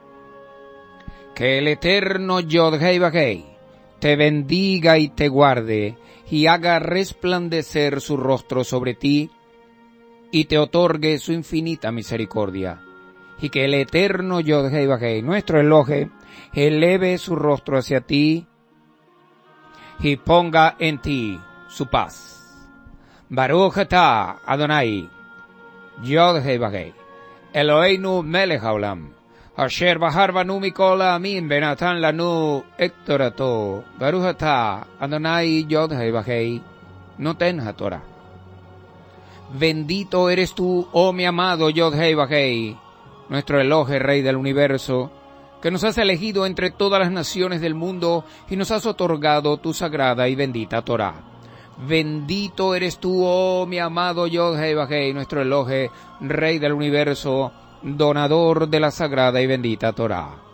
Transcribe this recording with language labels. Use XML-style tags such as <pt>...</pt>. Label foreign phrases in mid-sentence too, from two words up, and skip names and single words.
<es>Que el eterno Yod-Heh Vah-Heh te bendiga y te guarde, y haga resplandecer su rostro sobre ti, y te otorgue su infinita misericordia. Y que el eterno Yod-Heh Vah-Heh, nuestro Elohim, eleve su rostro hacia ti y ponga en ti su paz.</es> <he>ברוך אתה אדוני, Yod-Heh Vah-Heh, אלוהינו מלך העולם אשר בחר בנו מכל העמים ונתן לנו את תורתו. ברוך אתה אדוני Yod-Heh Vah-Heh, נותן התורה.</he> <es>Bendito eres tú, oh mi amado Yod-Heh Vah-Heh, nuestro Elohim Rey del Universo, que nos has elegido entre todas las naciones del mundo y nos has otorgado tu sagrada y bendita Torah. Bendito eres tú, oh mi amado Yod-Heh Vah-Heh, nuestro Elohim Rey del Universo, donador de la sagrada y bendita Torah.</es>